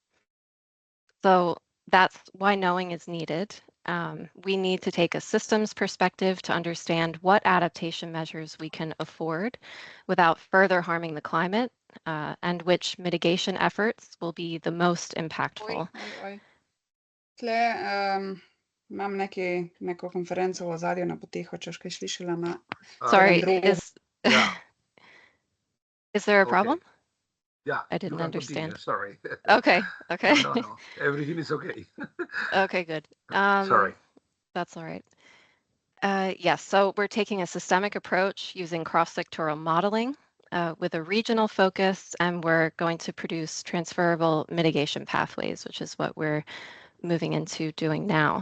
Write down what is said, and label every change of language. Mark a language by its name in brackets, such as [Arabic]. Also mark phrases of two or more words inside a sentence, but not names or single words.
[English] So that's why Knowing is needed. We need to take a systems perspective to understand what adaptation measures we can afford without further harming the climate, and which mitigation efforts will be the most impactful. [Slovenian] Tle imam neko konferenco v ozadju na potiho, če boš kaj slišala na [English] Sorry, [Slovenian] drugem. [English] Yeah. is there a problem? Yeah. I didn't you can understand. Continue. Sorry. Okay. No. Everything is okay. Okay, good. Sorry. That's all right. Yes, so we're taking a systemic approach using cross-sectoral modeling with a regional focus, and we're going to produce transferable mitigation pathways, which is what we're moving into doing now.